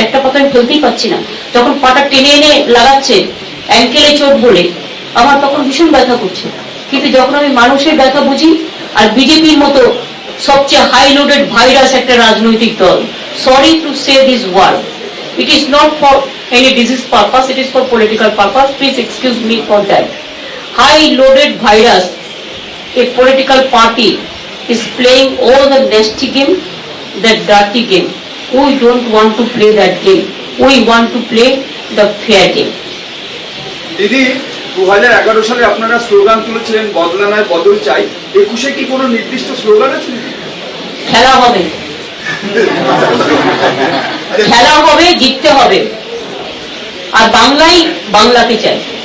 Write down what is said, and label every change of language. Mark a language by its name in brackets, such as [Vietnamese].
[Bangla] একটা পাতা আমি ফেলতেই পারছি না। যখন পাটা টেনে এনে লাগাচ্ছে অ্যাঙ্কেলে চোট বলে, আমার তখন ভীষণ ব্যথা করছে। কিন্তু যখন আমি মানুষের ব্যথা বুঝি, আর বিজেপির মতো সবচেয়ে হাই লোডেড ভাইরাস একটা রাজনৈতিক দল, [English] Sorry to say this word, it is not for any disease purpose, it is for political purpose, please excuse me for that. High loaded virus, a political party is playing all the nasty game, that dirty game. We don't want to play that game. We want to play the fair game. [Bangla] দিদি 2011 সালে আপনারা slogan তুলেছিলেন বদলা নয় বদল চাই। 21-এ কি কোনো নির্দিষ্ট স্লোগান আছে? খেলা হবে, খেলা হবে, জিততে হবে, আর বাংলাই বাংলাকে চাই।